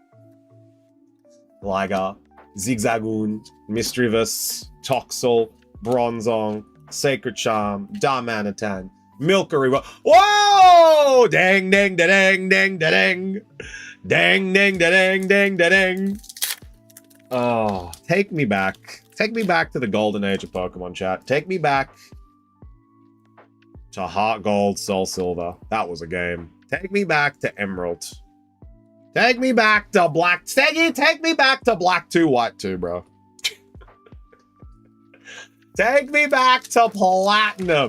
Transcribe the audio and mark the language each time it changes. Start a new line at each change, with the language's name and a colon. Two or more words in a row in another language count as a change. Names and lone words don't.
English: Liger, Zigzagoon, Mischievous, Toxel, Bronzong, Sacred Charm, Darmanitan, Milcery. Whoa! Dang, dang, da dang, dang, da dang. Dang, dang, da dang, dang, da dang. Oh, take me back. Take me back to the golden age of Pokemon, chat. Take me back to Heart Gold, Soul Silver. That was a game. Take me back to Emerald. Take me back to Black. Take me back to Black 2, White 2, bro. Take me back to Platinum.